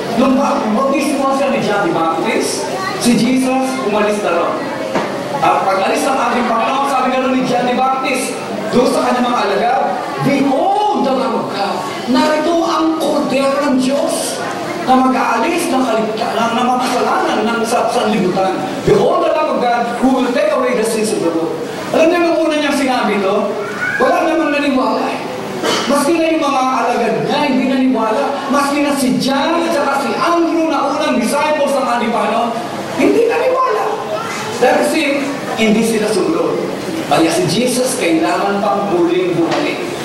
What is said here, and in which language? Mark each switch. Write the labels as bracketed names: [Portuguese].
[Filipino] Nung bautismuhan siya ni John the Baptist, si Jesus umalis na ron. At pag-alis ng ating Panginoon, sabi nga ni John the Baptist, doon sa kanyang mga alagad, [English] behold the Lamb of God. [Filipino] Narito ang kordero ng Diyos na mag-aalis ng kaligtasan, ng mga kasalanan ng sanlibutan. [English] Behold the Lamb of God who will take away the sins of the world. [Filipino] Alam niyo nung una niyang sinabi ito, wala namang naniwala. Maski na yung mga alagad niya, hindi naniwala. Maski na si John at saka si Andrew na unang disciples ng ating Panginoon, hindi naniwala. Dahil kasi hindi sila sumunod. Kaya si Jesus kailangan pang muling bumalik.